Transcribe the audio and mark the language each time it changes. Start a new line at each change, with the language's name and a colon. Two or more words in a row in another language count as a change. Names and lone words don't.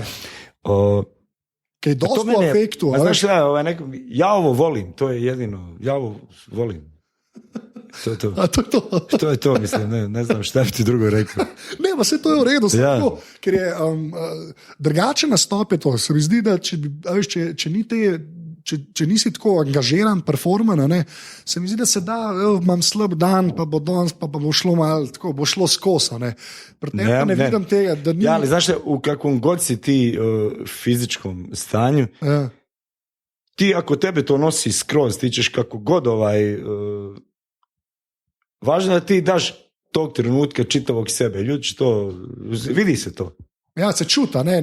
Bosnian: Kaj dosta u afektu, znaš šta, ja ovo volim, to je jedino, ja ovo volim. To je to. A to je to? To je to, mislim, ne znam šta bi ti drugo rekao.
Slovenian: Ne, pa sve to je v redu, tako, ker je drugače nastope to. Se mi zdi, da če nisi tako angažiran, performan, se mi zdi, da se da, imam slab dan, pa bo danes, pa bo šlo malo, tako, bo šlo skosa. Pri tem pa ne vidim tega, da ni...
Bosnian: Ja, ali znaš, u kakvom god si ti fizičkom stanju, ti ako tebe to nosi skroz, ti ćeš kako god važno je da ti daš tog trenutka čitavog sebe. Ljudi će to, vidi se to.
Slovenian: Ja, se čuta, ne?